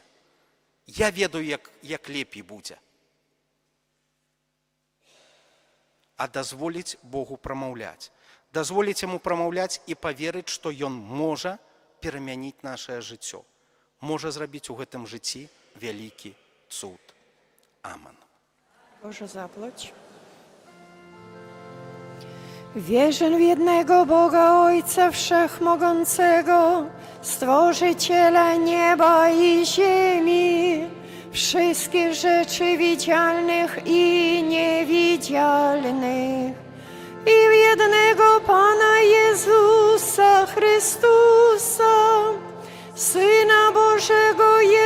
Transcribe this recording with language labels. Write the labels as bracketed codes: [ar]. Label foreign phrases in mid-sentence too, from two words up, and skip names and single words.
[be] Я ведаю, як лепей будзе. А дазволіць Богу прамаўляць. Дазволіць яму прамаўляць і паверыць, што ён можа перамяніць нашае жыццё. Можа зрабіць у гэтым жыцці [pl] wielki cud. Amen. Boże, zapłać. Wierzę w jednego Boga, Ojca Wszechmogącego, Stworzyciela nieba i ziemi, wszystkich rzeczy widzialnych i niewidzialnych, i w jednego Pana Jezusa Chrystusa, Syna Bożego